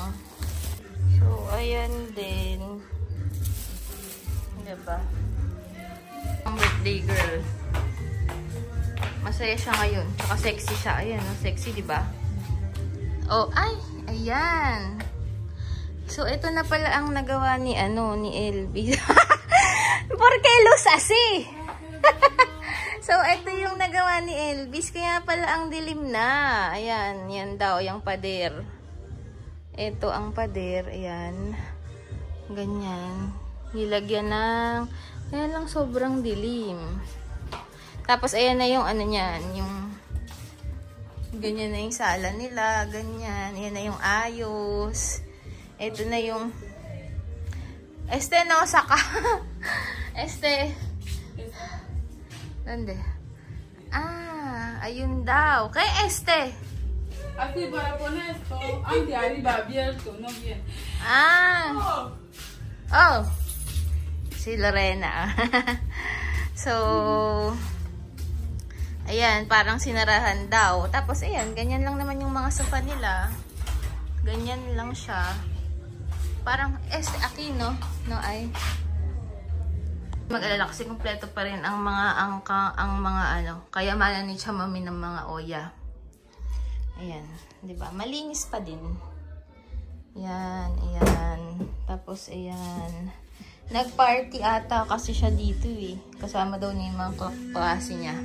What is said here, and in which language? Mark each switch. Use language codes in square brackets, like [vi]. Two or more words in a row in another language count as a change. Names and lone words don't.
[tl] So, ayan din. Diba? Ang birthday girl. Masaya siya ngayon. Saka sexy siya. Ayan, sexy, diba? Oh, ay! Ayan! So, ito na pala ang nagawa ni, ni Elvis. [es] Porque luz asi! [tl] So, ito yung nagawa ni Elvis. Kaya pala ang dilim na. Ayan, yan daw, yung pader. Ito ang pader. Ayan. Ganyan. Nilagyan ng... Kaya lang sobrang dilim. Tapos, ayan na yung niyan. Yung... Ganyan na yung sala nila. Ganyan. Ayan na yung ayos. Ito na yung... no, saka. Nande? Ayun daw. Kay [es] Aquí para poner esto, de arriba abierto, no bien. [tl] Oh. Si Lorena. So, ayan, parang sinarahan daw. Tapos, ayan, ganyan lang naman yung mga sofa nila. Ganyan lang siya. Parang, [es] aquí, no? No, [tl] ay. Mag-alala kasi kompleto pa rin ang mga kayamanan ni Chamami ng mga oya. Ayan, 'di ba? Malinis pa din. Ayan, ayan. Tapos ayan. Nag-party ata kasi siya dito eh. Kasama daw niya yung mga klase niya.